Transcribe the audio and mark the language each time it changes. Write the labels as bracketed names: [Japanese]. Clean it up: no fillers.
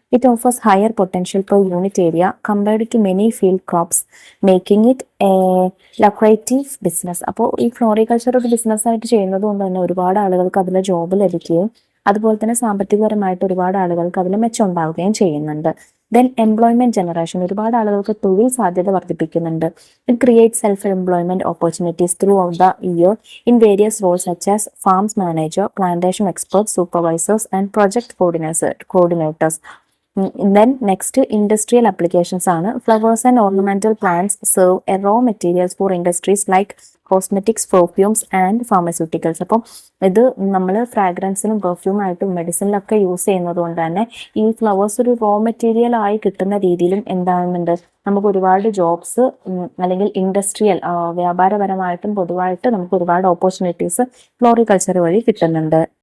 [English] It offers higher potential per unit area compared to many field crops, making it a lucrative business. [Malayalam] അപ്പോൾ ഈ floriculture ഒരു business ആയിട്ട് ചെയ്യുന്നത് കൊണ്ട് തന്നെ ഒരുപാട് ആളുകൾക്ക് അതിൽ ജോബ് ലഭിക്കുകയും അതുപോലെ തന്നെ സാമ്പത്തികപരമായിട്ട് ഒരുപാട് ആളുകൾക്ക് അതിൽ മെച്ചം ഉണ്ടാവുകയും ചെയ്യുന്നുണ്ട്. [English] Then employment generation, [Malayalam] ഒരുപാട് ആളുകൾക്ക് തൊഴിൽ സാധ്യത വർദ്ധിപ്പിക്കുന്നുണ്ട്. [English] It creates self-employment opportunities throughout the year in various roles such as farms manager, plantation experts, supervisors, and project coordinators. Then next, industrial applications ആണ്. Flowers and ornamental plants serve as raw materials for industries like cosmetics, perfumes and pharmaceuticals. [Malayalam] അപ്പം ഇത് നമ്മൾ ഫ്രാഗ്രൻസിനും പെർഫ്യൂമായിട്ടും മെഡിസിനിലൊക്കെ use ചെയ്യുന്നത് കൊണ്ട് തന്നെ ഈ flowers ഒരു raw material ആയി കിട്ടുന്ന രീതിയിലും എന്താകുന്നുണ്ട്, നമുക്ക് ഒരുപാട് ജോബ്സ് അല്ലെങ്കിൽ ഇൻഡസ്ട്രിയൽ വ്യാപാരപരമായിട്ടും പൊതുവായിട്ട് നമുക്ക് ഒരുപാട് ഓപ്പർച്യൂണിറ്റീസ് ഫ്ലോറികൾച്ചർ വഴി കിട്ടുന്നുണ്ട്.